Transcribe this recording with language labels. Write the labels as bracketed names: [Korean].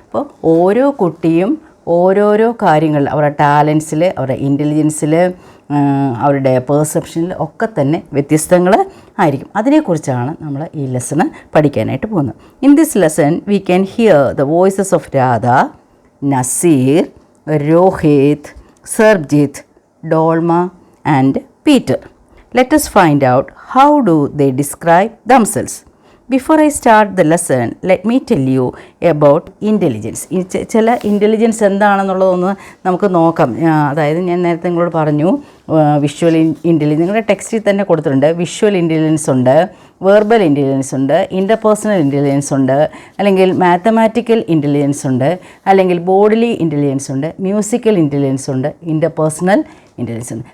[Malayalam] അപ്പോൾ ഓരോ കുട്ടിയും ഓരോരോ കാര്യങ്ങൾ അവരുടെ ടാലൻസിൽ, അവരുടെ ഇൻ്റലിജൻസിൽ, അവരുടെ പെർസെപ്ഷനിൽ ഒക്കെ തന്നെ വ്യത്യസ്തങ്ങൾ ആയിരിക്കും. അതിനെക്കുറിച്ചാണ് നമ്മൾ ഈ ലെസണ് പഠിക്കാനായിട്ട് പോകുന്നത്. [English] In this lesson we can hear the voices of Radha, Nazir, Rohit, Sarabjit, Dolma and Peter. Let us find out how do they describe themselves. Before I start the lesson, let me tell you about intelligence. [Malayalam] ചില intelligence എന്താണെന്നുള്ളതൊന്ന് നമുക്ക് നോക്കാം. അതായത് ഞാൻ നേരത്തെ നിങ്ങളോട് പറഞ്ഞു visual intelligence നിങ്ങളുടെ ടെക്സ്റ്റിൽ തന്നെ കൊടുത്തിട്ടുണ്ട്. വിഷ്വൽ ഇൻ്റലിജൻസ് ഉണ്ട്, വെർബൽ ഇൻ്റലിജൻസ് ഉണ്ട്, ഇൻ്റർപേഴ്സണൽ ഇൻ്റലിജൻസ് ഉണ്ട്, അല്ലെങ്കിൽ മാത്തമാറ്റിക്കൽ ഇൻ്റലിജൻസ് ഉണ്ട്, അല്ലെങ്കിൽ ബോഡിലി ഇൻ്റലിജൻസ് ഉണ്ട്, മ്യൂസിക്കൽ ഇൻ്റലിജൻസ് ഉണ്ട്, ഇൻ്റർപേഴ്സണൽ ഇൻ്റലിജൻസ് ഉണ്ട്.